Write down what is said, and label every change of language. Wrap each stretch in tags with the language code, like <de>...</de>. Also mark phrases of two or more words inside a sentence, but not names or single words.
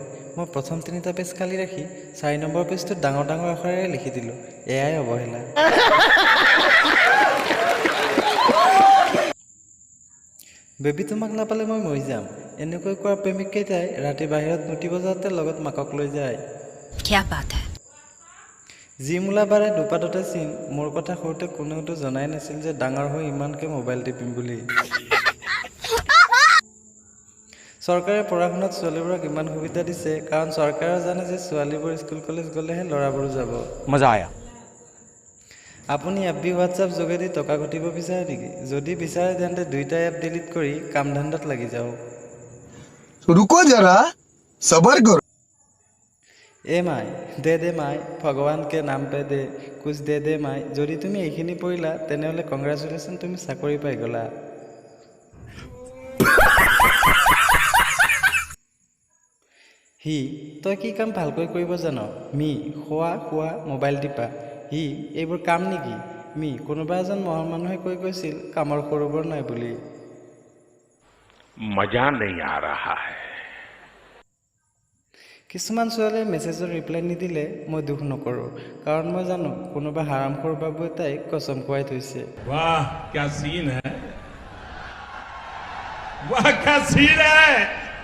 <as>মই প্ৰথম 3টা পেজ খালী ৰাখি 4 নম্বৰ পেজটোত ডাঙৰ ডাঙৰ আখৰেৰে লিখি দিলোঁ, এয়াই অৱহেলা। বেবী তোমাক নাপালে মই মৰি যাম, এনেকৈ কোৱা প্ৰেমিককেইটাই ৰাতি বাহিৰত মুতি বজাওঁতে লগত মাকক লৈ যায়।</as> <hi>क्या बात है?</hi> <as>যি মূলাবাৰে দুপাততে চিন, মোৰ কথা সৰুতে কোনেওতো জনাই নাছিল যে ডাঙৰ হৈ ইমানকৈ মোবাইল টিপিম বুলি। চৰকাৰে পঢ়া শুনাত ছোৱালীবোৰক ইমান সুবিধা দিছে কাৰণ চৰকাৰেও জানে যে ছোৱালীবোৰ স্কুল কলেজ গ'লেহে ল'ৰাবোৰো যাব।</as> <hi>मज़ा आया।</hi> <as>আপুনি এফবি হোৱাটছআপ যোগেদি টকা ঘটিব বিচাৰে নেকি? যদি বিচাৰে তেন্তে 2টা এপ ডিলিট কৰি কাম ধান্দাত লাগি যাওক।</as> <hi>रुको जरा सबर करो। ए माई दे माई भगवान के नाम पे दे कुछ दे माई।</hi> <as>যদি তুমি এইখিনি পঢ়িলা তেনেহ'লে কংগ্ৰেচুলেশ্যন, তুমি চাকৰি পাই গ'লা। হি তই কি কাম ভালকৈ কৰিব জান? মি খোৱা মোবাইল টিপা। হি এইবোৰ কাম নেকি? মি কোনোবা এজন মহান মানুহে কৈ গৈছিল কামৰ সৰুবৰ নাই বুলি।</as> <hi>मजा नहीं आ रहा है।</hi> <as>কিছুমান ছোৱালীয়ে মেছেজৰ ৰিপ্লাই নিদিলে মই দুখ নকৰোঁ, কাৰণ মই জানো কোনোবা হাৰামখোৰ বাবুৱে তাইক কচম খুৱাই থৈছে।</as> <hi>वाह क्या सीन है, वाह क्या सीन है।</hi>